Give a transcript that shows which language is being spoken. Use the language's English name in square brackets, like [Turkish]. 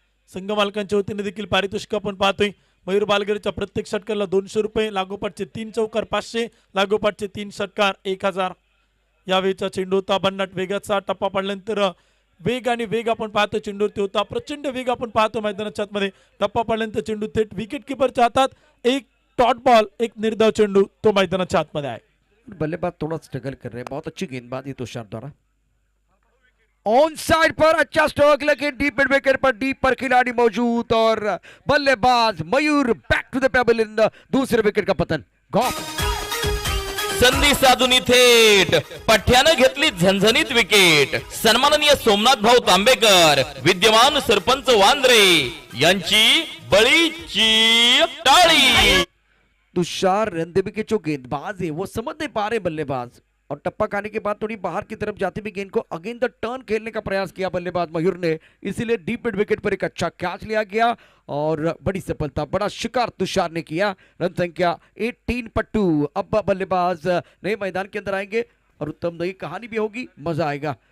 [Marathi] संघ मालकांच्या वतीने देखील पारितोषिक आपण पाहतोय. मयूर बालघरेच्या प्रत्येक षटकाला 200 रुपये, लागोपाठचे 3 चौकार 500, लागोपाठचे 3 षटकार 1000. यावेळीचा चेंडू होता भन्नाट वेगाचा. टप्पा पडल्यानंतर वेग आणि वेग आपण पाहतो चेंडूवरती होता, प्रचंड वेग आपण पाहतो मैदानाच्या आतमध्ये. टप्पा पडल्यानंतर चेंडू थेट विकेट किपरच्या हातात. एक डॉट बॉल, एक निर्धाव चेंडू तो मैदानाच्या आतमध्ये आहे. [Hindi] बल्लेबाज थोड़ा स्ट्रगल कर रहे हैं, बहुत अच्छी गेंदबाजी तुषार द्वारा. ऑन साइड पर अच्छा स्ट्रोक, लेकिन डीप मिड विकेट पर डीप पर खिलाड़ी मौजूद और बल्लेबाज मयूर back to the payable in दूसरे विकेट का पतन. गॉफ [Marathi] संधी साधून थेट पठ्यानं घेतली झणझणीत विकेट. सन्माननीय सोमनाथ भाऊ तांबेकर, विद्यमान सरपंच वांद्रे यांची बळीची टाळी. [Hindi] तुषार रणदिवे के जो गेंदबाज है वो समझ नहीं पा रहे बल्लेबाज, और टप्पा खाने के बाद थोड़ी बाहर की तरफ जाती भी गेंद को अगेन द टर्न खेलने का प्रयास किया बल्लेबाज मयूर ने, इसीलिए डीप मिड विकेट पर एक अच्छा कैच लिया गया और बड़ी सफलता, बड़ा शिकार तुषार ने किया. रन संख्या 18 पर 2. अब बल्लेबाज नए मैदान के अंदर आएंगे और उत्तम नई कहानी भी होगी, मजा आएगा.